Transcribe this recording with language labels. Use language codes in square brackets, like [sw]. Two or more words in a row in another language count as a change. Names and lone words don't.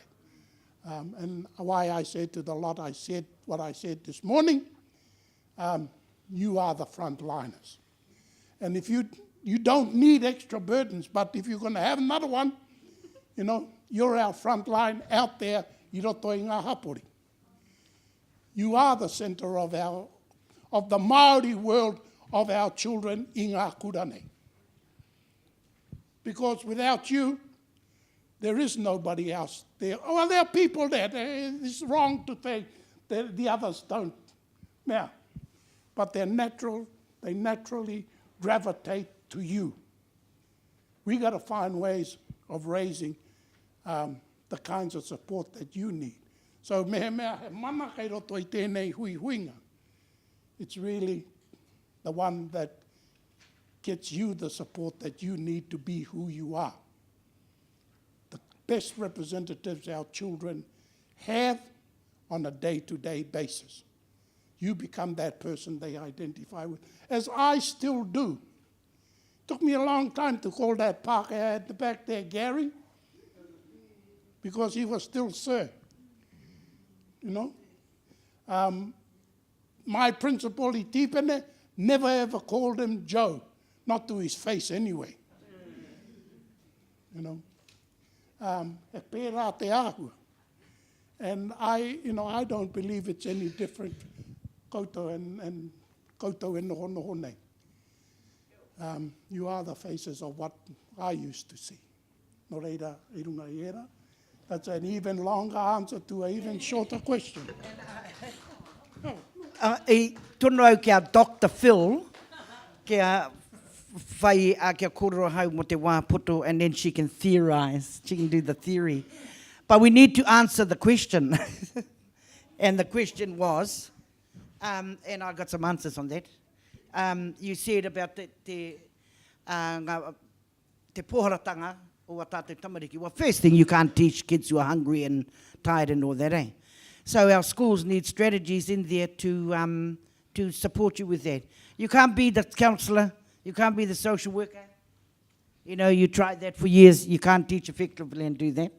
[en] And why I said to the lot, I said what I said this morning, you are the frontliners. And if you don't need extra burdens, but if you're going to have another one, you know, you're our front line out there, [mi] I roto i ngā hapori. [en] You are the center of the Māori world of our children [mi] i ngā kura nei. [en] Because without you, There is nobody else there. Oh, well, there are people there. It's wrong to say that the others don't. Yeah. But they're natural. They naturally gravitate to you. We got to find ways of raising the kinds of support that you need. [mi] So mea he mana kei roto I tēnei hui huinga. [en] It's really the one that gets you the support that you need to be who you are. The best representatives our children have on a day-to-day basis. You become that person they identify with, as I still do. Took me a long time to call that Pākehā at the back there Gary, because he was still Sir. You know? My principal, [mi] I tīpene, [en] never ever called him Joe, not to his face anyway. You know? [mi] E pērā te āhua. [en] And I don't believe it's any different koutou and [mi] koutou e noho nei. [en] You are the faces of what I used to see. [mi] No reira, I runga I era. [en] That's an even longer answer to an even shorter question. [mi] I tono au kia Dr. Phil, kia whai a kia kōrero hau mo te wāpoto, [en] and then she can theorise, she can do the theory. But we need to answer the question. And the question was, and I got some answers on that. You said about [mi] te pōharatanga o a tātou tamariki. [en] Well, first thing, you can't teach kids who are hungry and tired and all that, eh? So our schools need strategies in there to support you with that. You can't be the counsellor, you can't be the social worker. You know, you tried that for years, you can't teach effectively and do that.